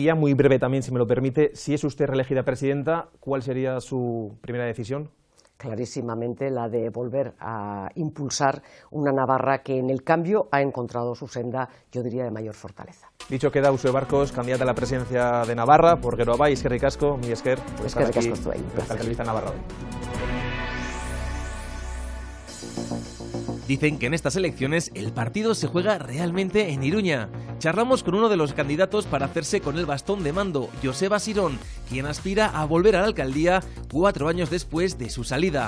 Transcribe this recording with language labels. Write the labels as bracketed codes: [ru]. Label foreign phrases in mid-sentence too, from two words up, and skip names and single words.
[es] Y ya muy breve también, si me lo permite, si es usted reelegida presidenta, ¿cuál sería su primera decisión? Clarísimamente la de volver a impulsar una Navarra que en el cambio ha encontrado su senda, yo diría, de mayor fortaleza. Dicho queda, Uxue Barcos, candidata a la presidencia de Navarra por Geroa Bai. [eu] Eskerrik asko, mi esker, [es] por estar aquí, en Navarra. Dicen que en estas elecciones el partido se juega realmente en Iruña. Charlamos con uno de los candidatos para hacerse con el bastón de mando, Joseba Sirón, quien aspira a volver a la alcaldía 4 años después de su salida.